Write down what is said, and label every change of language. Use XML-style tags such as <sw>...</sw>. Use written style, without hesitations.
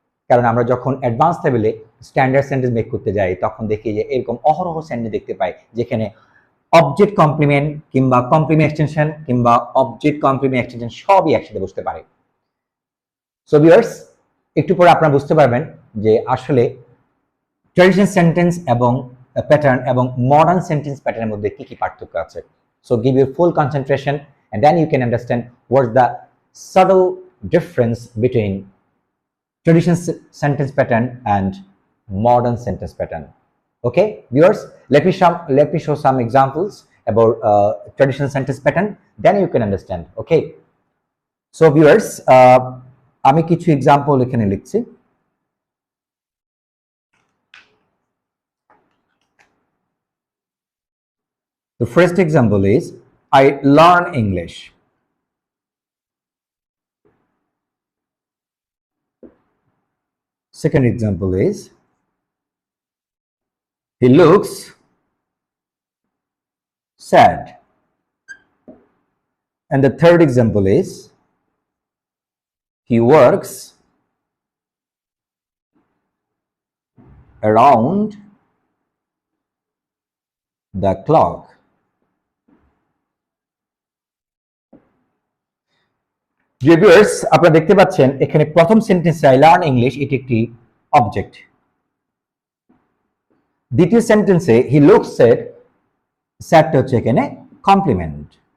<bn>কারণ আমরা যখন অ্যাডভান্স লেভেলে স্ট্যান্ডার্ড সেন্টেন্স মেক করতে যাই তখন দেখি যে এরকম অহরহ সেন্টেন্স দেখতে পাই যেখানে অবজেক্ট কমপ্লিমেন্ট কিংবা কমপ্লিমেন্ট এক্সটেনশন কিংবা অবজেক্ট কমপ্লিমেন্ট এক্সটেনশন সবই একসাথে বসতে পারে। সো ভিউয়ার্স, একটু পরে আপনারা বুঝতে পারবেন যে আসলে ট্রেডিশনাল সেন্টেন্স এবং প্যাটার্ন এবং মডার্ন সেন্টেন্স প্যাটার্নের মধ্যে কি কি পার্থক্য আছে।</bn> <en>So give your full concentration and then you can understand what's the subtle difference between traditional sentence pattern and modern sentence pattern. Okay viewers, let me show some examples about traditional sentence pattern, then you can understand. Okay, so viewers,</en> <bn>আমি কিছু example এখানে লিখছি।</bn> <en>The first example is I learn English. Second example is he looks sad. And the third example is he works around the clock.</en> <bn>Viewers, আপনারা দেখতে পাচ্ছেন এখানে প্রথম সেন্টেন্সে</bn> <en>I learn English,</en> <bn>এটি একটি অবজেক্ট। দ্বিতীয় সেন্টেন্সে</bn> <en>he looks sad,</en> <bn>স্যাডটা হচ্ছে এখানে কমপ্লিমেন্ট।</bn>